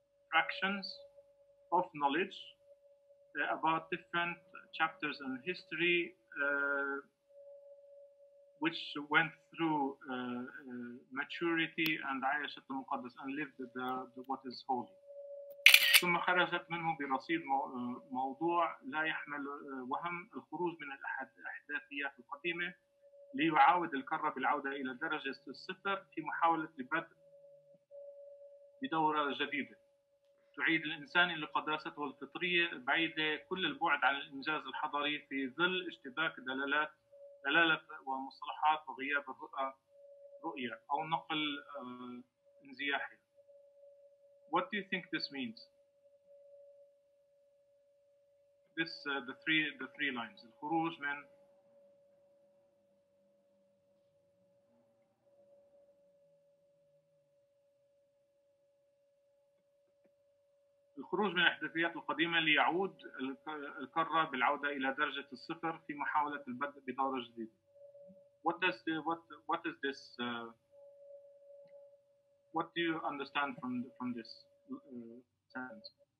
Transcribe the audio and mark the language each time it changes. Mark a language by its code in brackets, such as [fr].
[en] fractions of knowledge about different chapters in history which went through maturity and [ar] عايشت المقدس [en] and lived what is holy. [ar] ثم خرجت منه برصيد موضوع لا يحمل وهم الخروج من الأحداثيات القديمة ليعاود الكرة بالعودة إلى درجة الصفر في محاولة البدء بدورة جديدة تعيد الإنسان إلى قداسته الفطرية بعيدة كل البعد عن الإنجاز الحضاري في ظل اشتباك دلالة ومصطلحات وغياب رؤية أو نقل انزياحي. [en] What do you think this means? The three lines. [ar] الخروج من الأحداثيات القديمة ليعود الكرة بالعودة إلى درجة الصفر في محاولة البدء بدورة جديدة. [en] What is this? What do you understand from this sentence?